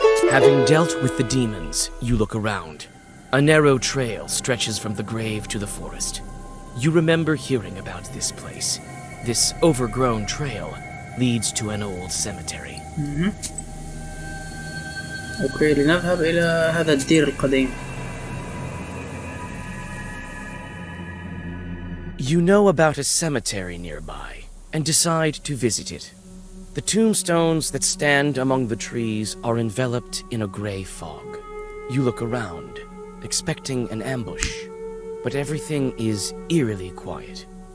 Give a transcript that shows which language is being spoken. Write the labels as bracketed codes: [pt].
[en] Having dealt with the demons, you look around. A narrow trail stretches from the grave to the forest. You remember hearing about this place. This overgrown trail leads to an old cemetery. [ar] اوكي لنذهب إلى هذا الدير القديم. [en] You know about a cemetery nearby and decide to visit it. The tombstones that stand among the trees are enveloped in a gray fog. You look around, expecting an ambush, but everything is eerily quiet.